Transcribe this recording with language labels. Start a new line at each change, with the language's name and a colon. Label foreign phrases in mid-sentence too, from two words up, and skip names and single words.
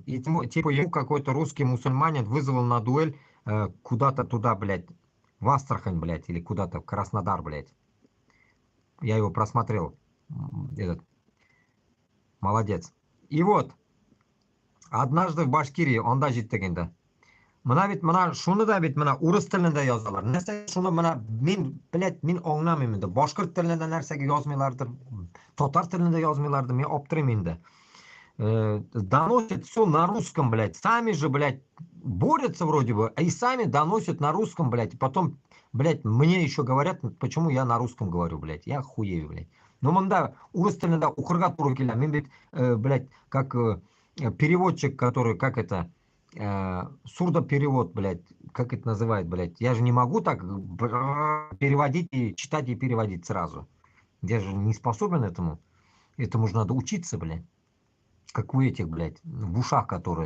Russian: И типа ему какой-то русский мусульманин вызвал на дуэль куда-то туда, блядь, в Астрахань, блядь, или куда-то в Краснодар, блядь. Я его просмотрел. Этот. Молодец. И вот, однажды в Башкирии,
Kazakh: онда життегенде.
Tatar: Мына бит, мына шуны да бит, мына урыс телендә язалар. Нәрсәгә шуны мына мин, блядь, мин аңламыйм инде. Башкорт телендә нәрсәгә язмыйлардыр, татар телендә язмыйлардыр, мин аптырыйм инде.
Russian: Доносят все на русском, блядь. Сами же, блядь, борются вроде бы, и сами доносят на русском, блядь. И потом, блядь, мне еще говорят, почему я на русском говорю, блядь. Я хуею, блядь.
Tatar: Но мында урыс телендә укырга туры килә. Мин бит,
Russian: блядь, как переводчик, который, как это, сурдоперевод, блядь, как это называют, блядь. Я же не могу так переводить и читать и переводить сразу. Я же не способен этому. Этому же надо учиться, блядь. Как у этих, блядь, в ушах которые.